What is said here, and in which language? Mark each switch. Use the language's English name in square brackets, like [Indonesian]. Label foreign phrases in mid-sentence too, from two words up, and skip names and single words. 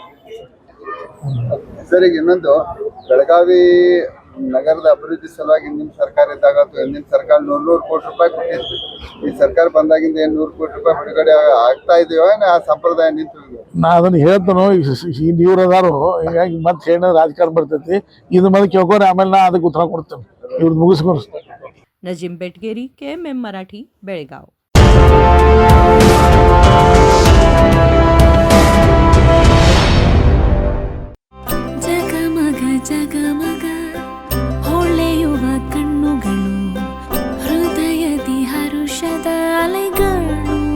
[Kannada] ಸರ್, ಈಗ ಇನ್ನೊಂದು ಬೆಳಗಾವಿ ನಗರದ ಅಭಿವೃದ್ಧಿ ಸಲುವಾಗಿ ಹಿಂದಿನ ಸರ್ಕಾರ ಇದ್ದಾಗ ಅಥವಾ ಹಿಂದಿನ ಸರ್ಕಾರ 100 ಕೋಟಿ ರೂಪಾಯಿ ಕೊಟ್ಟಿತ್ತು. ಈ ಸರ್ಕಾರ ಬಂದಾಗಿಂದ 100 ಕೋಟಿ ರೂಪಾಯಿ ಬಿಡುಗಡೆ ಆಗ್ತಾ ಇದೆಯೋ ಆ ಸಂಪ್ರದಾಯ ನಿಂತು? ನಾ ಅದನ್ನ ಹೇಳ್ತಾನೋ ಈಗ ಇವ್ರು ಅದಾರು. ಹೀಗಾಗಿ ಮತ್ತೆ ಹೇಳ ರಾಜಕಾರಣ ಬರ್ತೈತಿ. ಇದು ಮತ್ತೆ ಕೇಳ್ಕೊಂಡ್ರೆ ಆಮೇಲೆ ನಾ ಅದಕ್ಕೆ ಉತ್ತರ ಕೊಡ್ತೇನೆ. ಇವ್ರದ್ದು ಮುಗಿಸ್ಕೊಂಡು. [Marathi] नजीम बेटगेरी, KMM मराठी, बेळगाव. [Kannada] ಜಗಮಗ ಜಗಮಗ ಹೊಳೆಯುವ ಕಣ್ಣುಗಳು, ಹೃದಯದಿ ಹರುಷದ ಅಲೆಗಳು.